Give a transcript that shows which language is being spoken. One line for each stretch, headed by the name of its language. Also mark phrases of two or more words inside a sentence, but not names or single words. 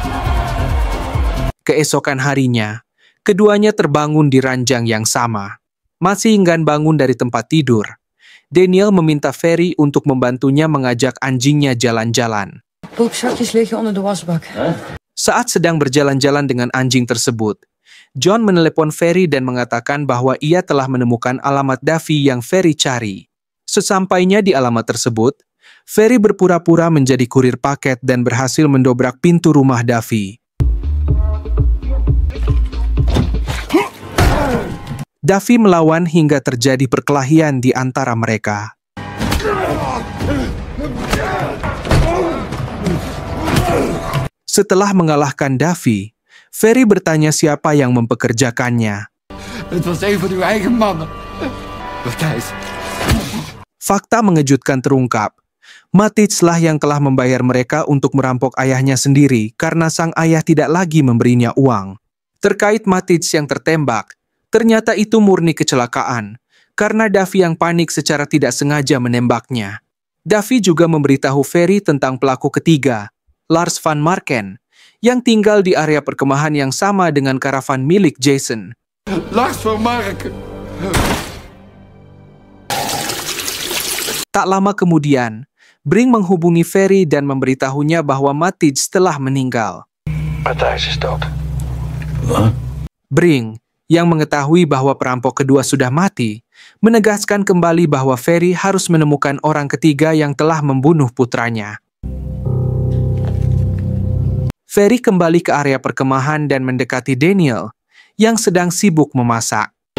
Indonesian: Keesokan harinya, keduanya terbangun di ranjang yang sama. Masih enggan bangun dari tempat tidur, Daniel meminta Ferry untuk membantunya mengajak anjingnya jalan-jalan.
Dutch: Poepzakjes liggen onder de wasbak.
Indonesian: Saat sedang berjalan-jalan dengan anjing tersebut, John menelepon Ferry dan mengatakan bahwa ia telah menemukan alamat Davy yang Ferry cari. Sesampainya di alamat tersebut, Ferry berpura-pura menjadi kurir paket dan berhasil mendobrak pintu rumah Davy. Davy melawan hingga terjadi perkelahian di antara mereka. Setelah mengalahkan Davy, Ferry bertanya siapa yang mempekerjakannya.
Dutch: Het was een van uw eigen mannen. Matthijs.
Indonesian: Fakta mengejutkan terungkap. Matthijs lah yang telah membayar mereka untuk merampok ayahnya sendiri karena sang ayah tidak lagi memberinya uang. Terkait Matthijs yang tertembak, ternyata itu murni kecelakaan, karena Davy yang panik secara tidak sengaja menembaknya. Davy juga memberitahu Ferry tentang pelaku ketiga, Lars van Marken, yang tinggal di area perkemahan yang sama dengan karavan milik Jason. Lars van Marken. Tak lama kemudian, Brink menghubungi Ferry dan memberitahunya bahwa Matthijs telah meninggal.
Dutch: Matthijs is dood.
Indonesian: Brink, yang mengetahui bahwa perampok kedua sudah mati, menegaskan kembali bahwa Ferry harus menemukan orang ketiga yang telah membunuh putranya. Ferry kembali ke area perkemahan dan mendekati Daniel, yang sedang sibuk memasak.